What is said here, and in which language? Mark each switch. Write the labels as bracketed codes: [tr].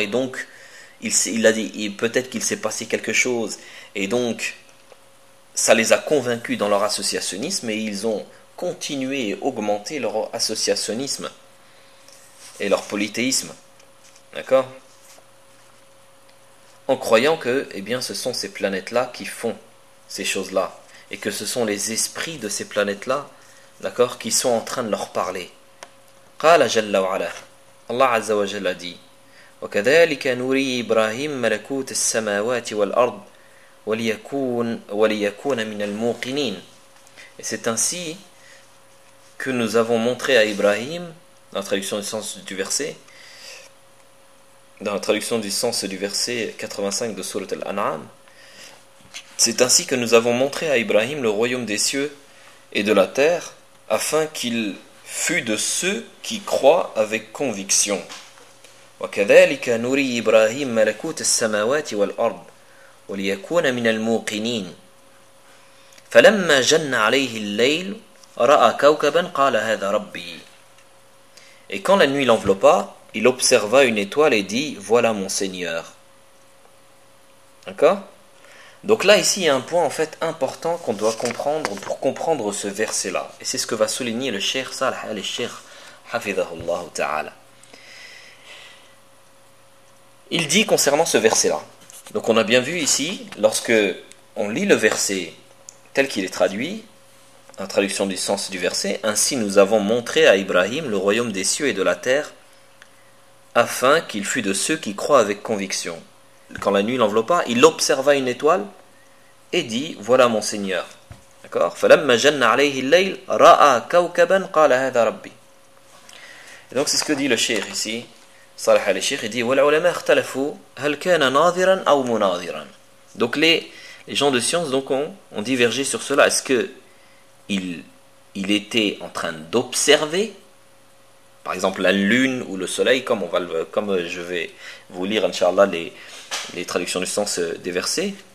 [fr] Et donc, il a dit, peut-être qu'il s'est passé quelque chose, et donc ça les a convaincus dans leur associationnisme, et ils ont continué et augmenté leur associationnisme et leur polythéisme. D'accord? en croyant que, eh bien, ce sont ces planètes-là qui font ces choses-là, et que ce sont les esprits de ces planètes-là, d'accord, qui sont en train de leur parler. [ar] Qala jalla wa ala. [fr] Allah azza wa jalla a dit: [ar] وكذلك نري إبراهيم ملكوت السماوات والأرض وليكون من الموقنين. [fr] Et c'est ainsi que nous avons montré à Ibrahim, dans la traduction du sens du verset, dans la traduction du sens du verset 85 de Sourate Al-An'am, c'est ainsi que nous avons montré à Ibrahim le royaume des cieux et de la terre, afin qu'il fût de ceux qui croient avec conviction. [ar] وكذلك نري إبراهيم ملكوت السماوات والأرض وليكون من الموقنين. فلما جن عليه الليل رأى كوكبا قال هذا ربي. [fr] Et quand la nuit l'enveloppa, il observa une étoile et dit: voilà mon Seigneur. D'accord? Donc là, ici, il y a un point en fait important qu'on doit comprendre pour comprendre ce verset-là. Et c'est ce que va souligner le cheikh Salih al-Cheikh Hafidhahullah Ta'ala. Il dit concernant ce verset-là. Donc on a bien vu ici, lorsque on lit le verset tel qu'il est traduit, en traduction du sens du verset, ainsi nous avons montré à Ibrahim le royaume des cieux et de la terre, afin qu'il fût de ceux qui croient avec conviction. Quand la nuit l'enveloppa, il observa une étoile et dit: voilà mon Seigneur. D'accord? [ar] فَلَمَّا جَنَّ عَلَيْهِ اللَّيْلِ رَأَى كَوْكَبًا قَالَ هَذَا رَبِّي. [fr] Et donc c'est ce que dit le cheikh ici. Salah al-Sheikh dit: [ar] وَالْعُلَمَا اخْتَلَفُوا هَلْ كَانَ نَاظِرًا أَوْ مُنَاظِرًا. [fr] Donc les gens de science donc ont divergé sur cela. Est-ce que il était en train d'observer, par exemple la lune ou le soleil, comme je vais vous lire, inshallah, les traductions du sens des versets.